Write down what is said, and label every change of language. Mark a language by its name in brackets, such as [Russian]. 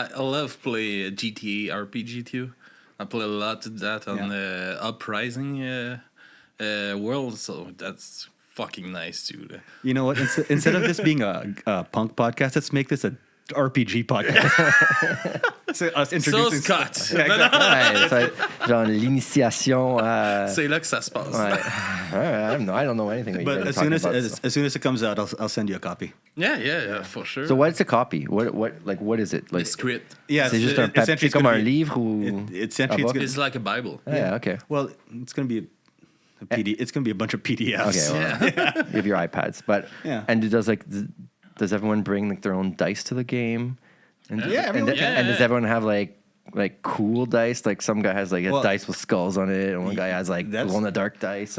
[English] I love play GTA RPG too. I play a lot of that on the Uprising world, so that's fucking nice too. You know what? Instead of this being a punk podcast, let's make this a RPG podcast. So us introducing Scott. Yeah, exactly. [French] Ouais, c'est genre l'initiation. C'est là que ça se passe. [English] Ouais. I don't know anything. What you But guys are as soon talking as about, as soon as it comes out, I'll send you a copy. Yeah, for sure. So what's a copy? What is it? The Like script. Yeah, [French] c'est juste un papier comme un livre ou [English] essentially book? It's like a Bible. Yeah, okay. Well, it's going to be a PD. It's going to be a bunch of PDFs. Okay, well, you have your iPads, but and does everyone bring like their own dice to the game? And and does everyone have like cool dice? Like some guy has like a dice with skulls on it, and one guy has like glow in the dark dice.